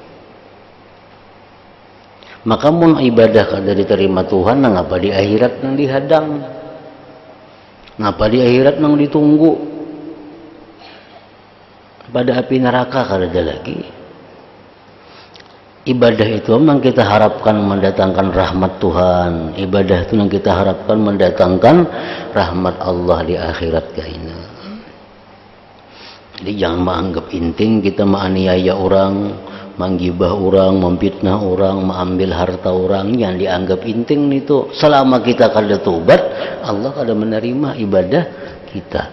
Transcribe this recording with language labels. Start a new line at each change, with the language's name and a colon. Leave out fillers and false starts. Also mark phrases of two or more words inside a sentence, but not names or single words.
Banjar: Maka mun ibadah kada diterima Tuhan, nang apa di akhirat nang dihadang. Ngapa di akhirat nang ditunggu pada api neraka kada ada lagi.
Indonesian: Ibadah itu memang kita harapkan mendatangkan rahmat Tuhan. Ibadah itu yang kita harapkan mendatangkan rahmat Allah di akhirat kaina. Jadi jangan menganggap inting kita menganiaya orang, menggibah orang, memfitnah orang, mengambil harta orang, yang dianggap inting itu. Selama kita kada tobat, Allah kada menerima ibadah kita.